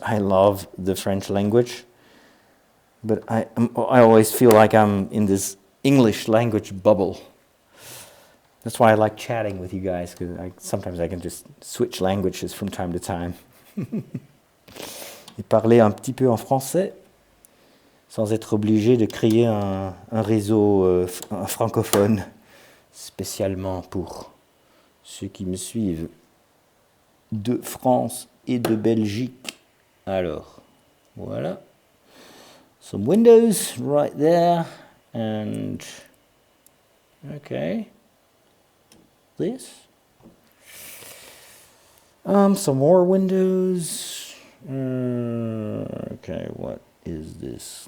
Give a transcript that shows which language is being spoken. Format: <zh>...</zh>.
<en>I love the French language, but I always feel like I'm in this English language bubble. That's why I like chatting with you guys, because sometimes I can just switch languages from time to time.</en> <fr>Et parler un petit peu en français, sans être obligé de créer un réseau francophone, spécialement pour ceux qui me suivent de France et de Belgique. Alors, voilà.</fr> <en>Some windows right there, and okay. This. Some more windows. Okay, what is this?</en>